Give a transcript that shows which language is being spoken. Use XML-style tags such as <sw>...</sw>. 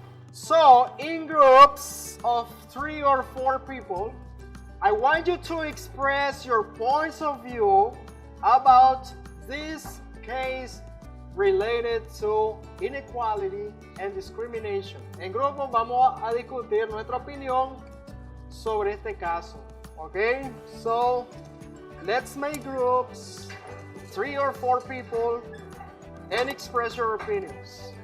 <en>So, in groups of 3 or 4 people, I want you to express your points of view about this case related to inequality and discrimination.</en> <es>En grupo vamos a discutir nuestra opinión sobre este caso.</es> <en>Okay? So, let's make groups, 3 or 4 people, and express your opinions.</en>